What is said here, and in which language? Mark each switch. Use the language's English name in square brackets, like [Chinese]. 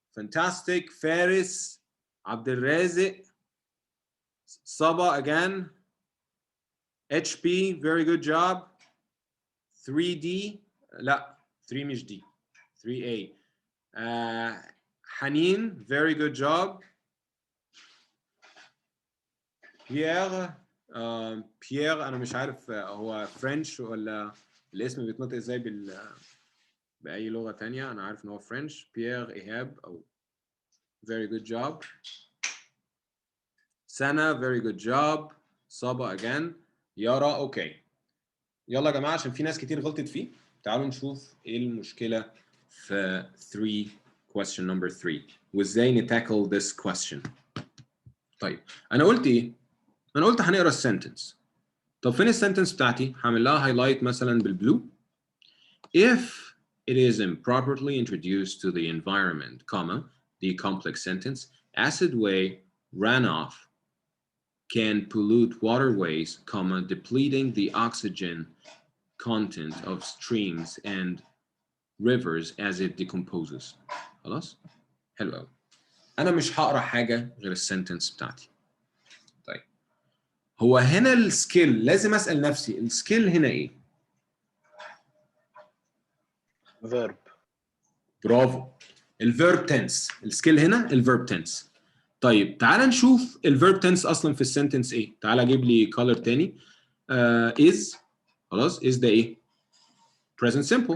[English] fantastic. فارس. عبد الرازق. Saba again. HP, very good job. [Arabic] 3D, لا 3 مش D, 3A. حنين, [English] very good job. [Arabic] بيير, بيير أنا مش عارف هو فرنش ولا الاسم بيتنطق ازاي بأي لغة تانية. أنا عارف إن هو فرنش. [English] Pierre إيهاب أو very good job. سنة, very good job. [Arabic] صابا [English] again. [Arabic] يارا, اوكي. يلا يا جماعة عشان في ناس كتير غلطت فيه. تعالوا نشوف ايه المشكلة في 3 [English] question number 3 [Arabic] وازاي نتاكل [English] this question. [Arabic] طيب أنا قلت ايه؟ أنا قلت هنقرا السنتنس. طب فين السنتنس بتاعتي؟ هعمل لها هايلايت مثلا بالبلو. [English] If it is improperly introduced to the environment, comma, the complex sentence, acid way runoff can pollute waterways, comma, depleting the oxygen content of streams and rivers as it decomposes. [Arabic] خلاص؟ حلو قوي. أنا مش هقرا حاجة غير السنتنس بتاعتي. طيب. هو هنا السكيل لازم أسأل نفسي السكيل هنا إيه؟ [English] verb. [Arabic] برافو. الفيرب تنس. السكيل هنا الفيرب تنس. طيب تعال نشوف الفيرب تنس اصلا في السنتنس ايه. تعال اجيب لي كولر تاني. [English] is [Arabic] خلاص [English] is [Arabic] ده ايه؟ [English] present simple.